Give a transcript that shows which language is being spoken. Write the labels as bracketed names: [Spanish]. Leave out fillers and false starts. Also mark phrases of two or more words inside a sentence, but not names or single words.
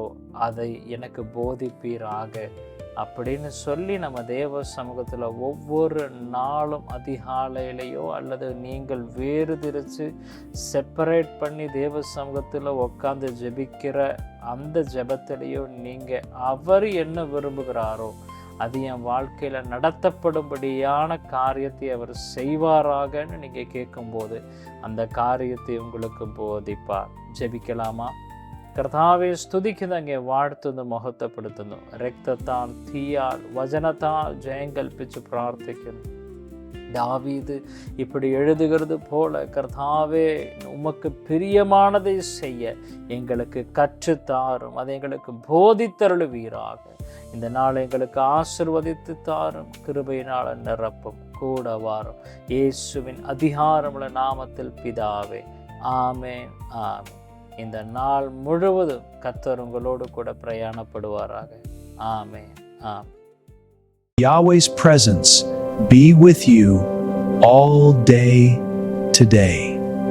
[Tamil] அதை எனக்கு போதிப்பீராக அப்படின்னு சொல்லி நம்ம தேவ சமூகத்தில் ஒவ்வொரு நாளும் அதிகாலையிலையோ அல்லது நீங்கள் வேறுதிரித்து செப்பரேட் பண்ணி தேவ சமூகத்தில் உட்காந்து ஜெபிக்கிற அந்த ஜெபத்திலையோ நீங்கள் அவர் என்ன விரும்புகிறாரோ அது என் வாழ்க்கையில் நடத்தப்படும்படியான காரியத்தை அவர் செய்வாராகன்னு நீங்கள் கேட்கும்போது அந்த காரியத்தை உங்களுக்கு போதிப்பார். ஜெபிக்கலாமா? [Malayalam] കർത്താവെ സ്തുതിക്കുന്ന അങ്ങേ വാഴ്ത്തുന്നു, മഹത്വപ്പെടുത്തുന്നു. രക്തത്താൽ, തീയാൽ, വചനത്താൽ ജയം കൽപ്പിച്ച് പ്രാർത്ഥിക്കുന്നു. [Tamil] தாவீது இப்படி எழுதுகிறது போல, கர்த்தாவே உமக்கு பிரியமானதை செய்ய எங்களுக்கு கற்றுத்தாரும், அதை எங்களுக்கு போதித்தருளுவீராக. இந்த நாள் எங்களுக்கு ஆசீர்வதித்து தாரும், கிருபையினால் நிரப்பும், கூட வாரும். இயேசுவின் அதிகாரமுள்ள நாமத்தில் பிதாவே, ஆமென், ஆமென். இந்த நாள் முழுவதும் கர்த்தர் உங்களோடு கூட பிரயாணப்படுவாராக. ஆமென், ஆமென். [English] Yahweh's presence be with you all day today.